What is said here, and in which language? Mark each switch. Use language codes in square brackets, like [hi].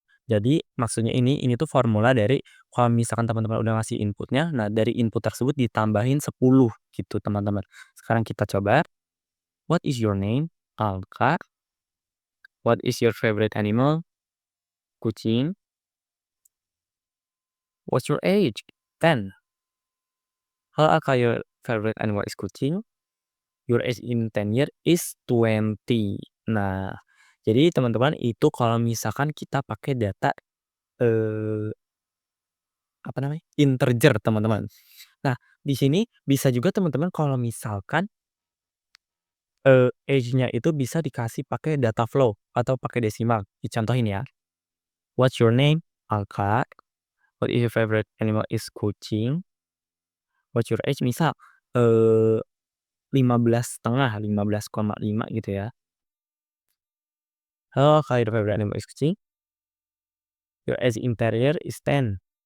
[id] Jadi maksudnya ini tuh formula dari kalau misalkan teman-teman udah ngasih inputnya, nah dari input tersebut ditambahin 10 gitu teman-teman. Sekarang kita coba. [en] What is your name? Alka. What is your favorite animal? Kucing. What's your age? 10. How Alka, your favorite animal is kucing? Your age in 10 year is 20. [id] Nah, jadi teman-teman itu kalau misalkan kita pakai data, eee, apa namanya, integer teman-teman. Nah, di sini bisa juga teman-teman kalau misalkan, age-nya itu bisa dikasih pakai data flow atau pakai desimal. Dicontohin ya. [en] What's your name? Alka. What is your favorite animal is kucing. What's your age? [id] Misal, eee, 15,5, 15,5 gitu ya. [en] Oh, [id] kalau [en] your favorite animal is kucing, your age interior is 10.